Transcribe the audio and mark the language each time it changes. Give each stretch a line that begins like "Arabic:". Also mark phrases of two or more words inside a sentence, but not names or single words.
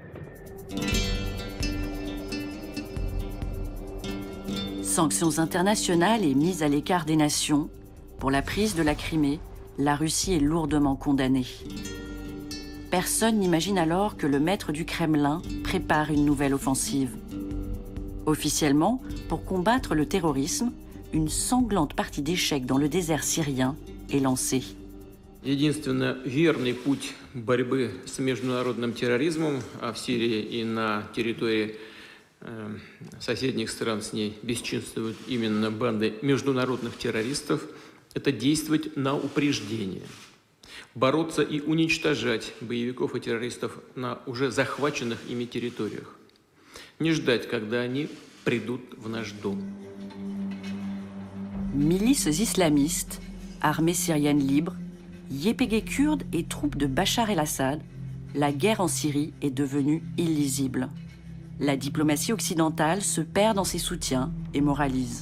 French: Sanctions internationales et mise à l'écart des nations, pour la prise de la Crimée, la Russie est lourdement condamnée. Personne n'imagine alors que le maître du Kremlin prépare une nouvelle offensive. Officiellement, pour combattre le terrorisme, une sanglante partie d'échecs dans le désert syrien est lancée.
Russian: Единственно верный путь борьбы с международным терроризмом, а в Сирии и на территории соседних стран с ней бесчинствуют именно банды международных террористов, это действовать на упреждение. Бороться и уничтожать боевиков и террористов на уже захваченных ими территориях. Не ждать, когда они придут в наш дом.
French: Milices islamistes, armées syriennes libres, YPG kurdes et troupes de Bachar el-Assad, la guerre en Syrie est devenue illisible. La diplomatie occidentale se perd dans ses soutiens et moralise.